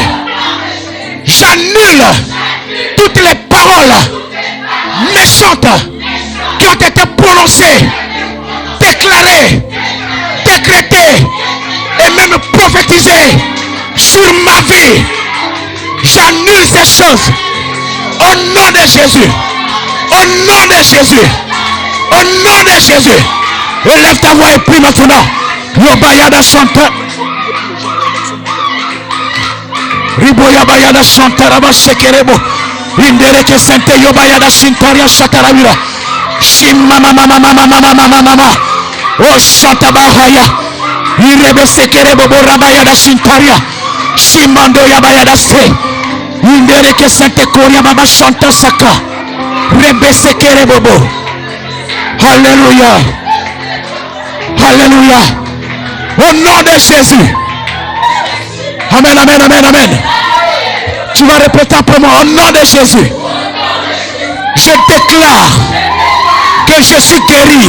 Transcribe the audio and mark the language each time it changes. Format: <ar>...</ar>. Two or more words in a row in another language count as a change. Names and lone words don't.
<fr>J'annule toutes les paroles méchantes qui ont été prononcées, déclarées, décrétées et même prophétisées sur ma vie. J'annule ces choses au nom de Jésus. Au nom de Jésus. Au nom de Jésus. Élève ta voix et prie maintenant. Yobayada Santa. Riboya Bayada Santa Raba Shekerebo. Indereke Sante Yobayada Sintaria Shataravira. Shimma mama. Oh Santa Bahaya. Irebe Sekerebo Borabayada Sintaria. Shimando Yabayada Se. Indereke Sante Koria Baba Santa Saka. Rebe Sekerebo Bo. Alléluia. Alléluia. Au nom de Jésus. Amen, amen, amen, amen. Tu vas répéter après moi. Au nom de Jésus. Je déclare que je suis guéri.</fr>